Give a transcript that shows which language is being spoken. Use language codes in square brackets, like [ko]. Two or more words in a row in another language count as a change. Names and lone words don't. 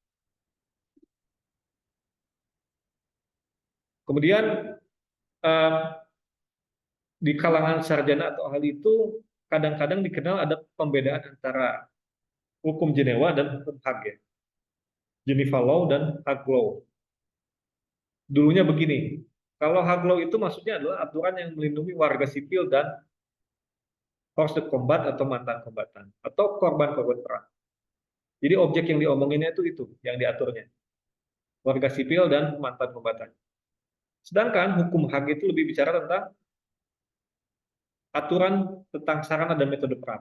[id] Kemudian eh, di kalangan sarjana atau ahli itu kadang-kadang dikenal ada pembedaan antara hukum Jenewa dan hukum Hague, [en] Geneva Law [id] dan [en] Hague Law. [id] Dulunya begini, kalau Hague Law itu maksudnya adalah aturan yang melindungi warga sipil dan [fr] hors de combat [id] atau mantan kombatan atau korban-korban perang. Jadi objek yang diomonginnya itu yang diaturnya, warga sipil dan mantan kombatan. Sedangkan hukum HAG itu lebih bicara tentang aturan tentang sarana dan metode perang.